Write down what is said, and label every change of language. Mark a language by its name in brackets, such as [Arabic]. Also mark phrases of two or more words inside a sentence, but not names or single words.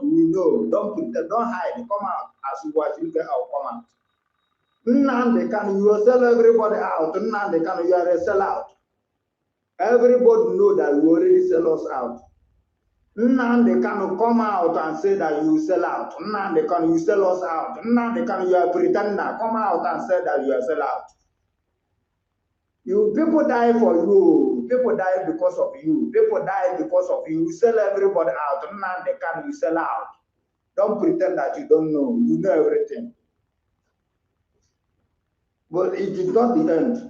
[English] We know. Don't pretend. Don't hide. Come out as you watch. You get out. Come out. Nnamdi Kanu, you will sell everybody out. Nnamdi Kanu, you are a sellout. Everybody know that you already sell us out. Nnamdi Kanu, come out and say that you sell out. Nnamdi Kanu, you sell us out. Nnamdi Kanu, you are a pretender. Come out and say that you are sell out. You people die for you. People die because of you. People die because of you. You sell everybody out. Nnamdi Kanu, you sell out. Don't pretend that you don't know. You know everything. But it is not the end.